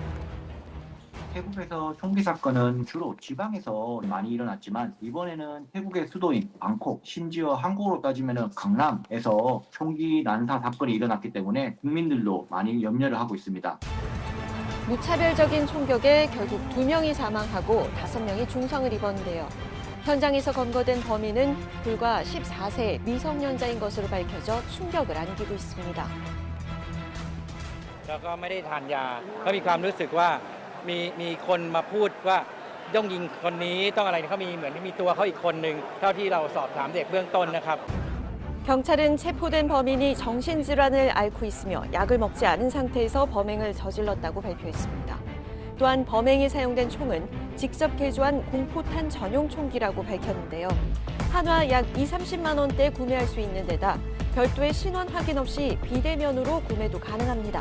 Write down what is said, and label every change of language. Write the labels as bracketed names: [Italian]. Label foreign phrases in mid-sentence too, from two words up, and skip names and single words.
[Korean] 태국에서 총기 사건은 주로 지방에서 많이 일어났지만 이번에는 태국의 수도인 방콕, 심지어 한국으로 따지면 강남에서 총기 난사 사건이 일어났기 때문에 국민들도 많이 염려를 하고 있습니다. 무차별적인 총격에 결국 2명이 사망하고 5명이 중상을 입었는데요. 현장에서 검거된 범인은 불과 14세 미성년자인 것으로 밝혀져 충격을 안기고 있습니다. [Thai] แล้วก็ไม่ได้ทานยาเขามีความรู้สึกว่ามีคนมาพูดว่าต้องยิงคนนี้ต้องอะไรเขามีเหมือนมีตัวเขาอีกคนนึงเท่าที่เราสอบถามเด็กเบื้องต้นนะครับ [Korean] 경찰은 체포된 범인이 정신질환을 앓고 있으며 약을 먹지 않은 상태에서 범행을 저질렀다고 발표했습니다. 또한 범행에 사용된 총은 직접 개조한 공포탄 전용 총기라고 밝혔는데요. 한화 약 20-30만 원대 구매할 수 있는 데다 별도의 신원 확인 없이 비대면으로 구매도 가능합니다.